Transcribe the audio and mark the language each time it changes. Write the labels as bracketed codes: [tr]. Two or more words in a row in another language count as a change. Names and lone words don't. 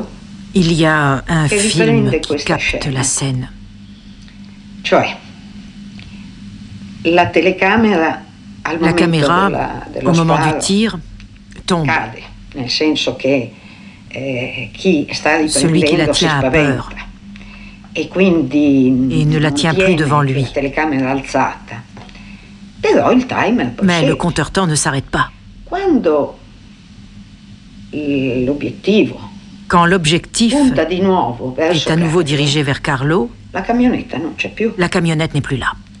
[fr] Il y a un film qui capte la scène. Cioè, la caméra, au moment du tir, tombe. [it] Nel senso che [fr] celui qui la tient a peur et ne la tient plus devant lui. Mais le compteur temps ne s'arrête pas. Quand l'objectif est à nouveau dirigé vers Carlo, la camionnette n'est plus là.